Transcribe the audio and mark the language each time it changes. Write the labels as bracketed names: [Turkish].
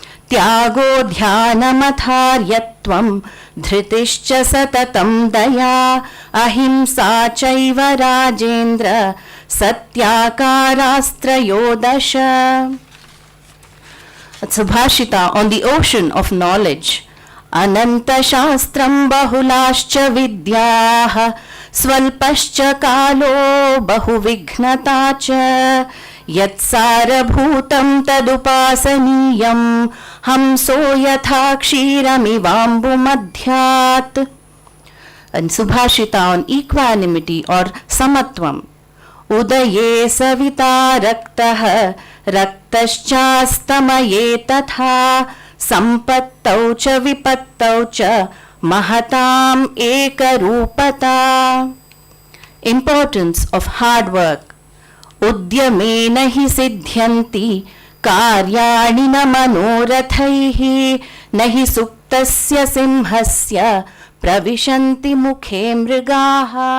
[Sanskrit] त्यागो ध्यानमथार्यत्वं धृतिश्च सततं दया अहिंसा चैव राजेन्द्र सत्याकारास्त्रयोदश. [English] Subhashita on the ocean of knowledge. [Sanskrit] Ananta shastram bahulaश्च विद्याः स्वल्पश्च कालो बहुविघ्नता च यत्सारभूतं तदुपासनीयं हंसो यथा क्षीरमिवाम्बुमध्यात्. [English] And Subhashita on equanimity or samatvam. [Sanskrit] उदये सविता रक्तः रक्तश्चास्तमये तथा सम्पत्तौ च विपत्तौ च महताम् एकरूपता. [English] Importance of hard work. [Sanskrit] उद्यमेन हि सिद्ध्यन्ति कार्याणि न मनोरथैः न हि सुप्तस्य सिंहस्य प्रविशन्ति मुखे मृगाः.